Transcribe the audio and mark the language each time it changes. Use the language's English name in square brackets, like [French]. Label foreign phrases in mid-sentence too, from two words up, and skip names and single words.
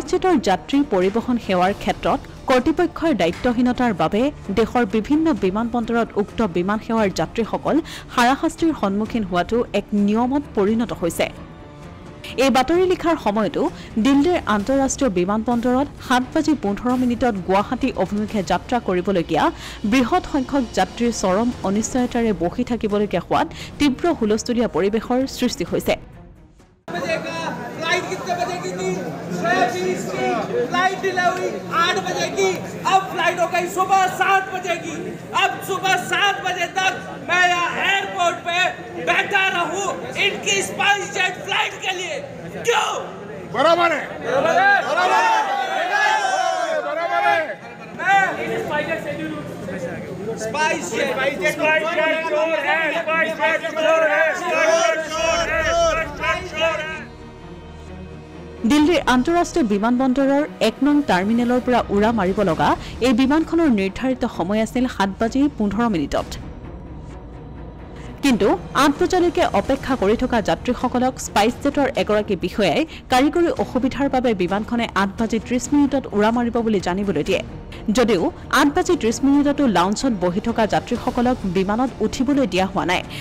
[Assamese] জেটৰ যাত্ৰী পৰিবহণ সেৱাৰ ক্ষেত্ৰত কৰ্তৃপক্ষৰ দায়িত্বহীনতাৰ বাবে দেশৰ বিভিন্ন বিমানবন্দৰত উক্ত বিমান সেৱাৰ যাত্ৰীসকল হাৰাশাস্তিৰ সন্মুখীন হোৱাটো এক নিয়মত পৰিণত হৈছে এই বাতৰি লিখাৰ সময়তো দিল্লীৰ আন্তঃৰাষ্ট্ৰীয় বিমানবন্দৰত 7:15 গুৱাহাটী অভিমুখে যাত্ৰা কৰিবলগীয়া বৃহৎ সংখ্যক যাত্ৰীৰ চৰম অনিশ্চয়তাৰে বহি থাকিবলগীয়া হোৱাত তীব্ৰ হুলস্থুলীয়া পৰিৱেশৰ সৃষ্টি হৈছে [English] flight delivery [Hindi] 8 बजे की अब फ्लाइट हो गई सुबह 7 बजे की अब सुबह 7 बजे तक मैं यहाँ एयरपोर्ट पे बैठा रहूं इनकी स्पाइस जेट फ्लाइट के लिए क्यों बराबर है स्पाइस जेट [Assamese] দিল্লীৰ আন্তঃৰাষ্ট্ৰীয় বিমানবন্দৰৰ 1 নং টাৰ্মিনেলৰ পৰা উৰা মাৰিব লগা এই বিমানখনৰ নিৰ্ধাৰিত সময় আছিল 7:15 কিন্তু 8 বজালৈকে অপেক্ষা কৰি থকা যাত্ৰীসকলক স্পাইচ জেটৰ এগৰাকী বিষয়াই কাৰিকৰী অসুবিধাৰ বাবে বিমানখনে 8:30 উৰা মাৰিব বুলি জানিবলৈ দিয়ে যদিও 8:30 লাউঞ্জত বহি থকা যাত্ৰীসকলক বিমানত উঠিবলৈ দিয়া হোৱা নাই